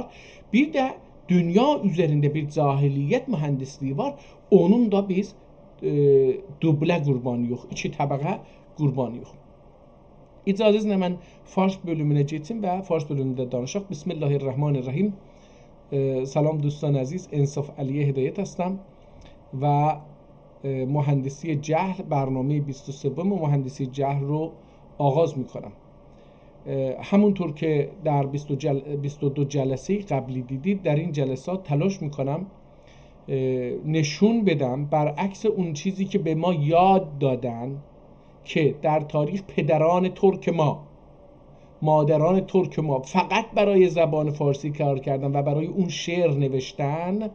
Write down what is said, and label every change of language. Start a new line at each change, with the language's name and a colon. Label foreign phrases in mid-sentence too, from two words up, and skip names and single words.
Azerbaijani: Bir də dünya üzərində bir cahiliyyət mühəndisliyi var. Onun da biz dublə qurbanıyıq, iki təbəqə qurbanıyıq. İcazənizlə mən fars bölümünə keçim və fars bölümündə danışaq. Bismillahirrahmanirrahim.
Persian: سلام دوستان عزیز، انصاف علی هدایت هستم و مهندسی جهل برنامه 23 مهندسی جهل رو آغاز میکنم. همونطور که در 22 جلسه قبلی دیدید، در این جلسات تلاش میکنم نشون بدم برعکس اون چیزی که به ما یاد دادن که در تاریخ پدران ترک ما، مادران ترک ما فقط برای زبان فارسی کار کردن و برای اون شعر نوشتن.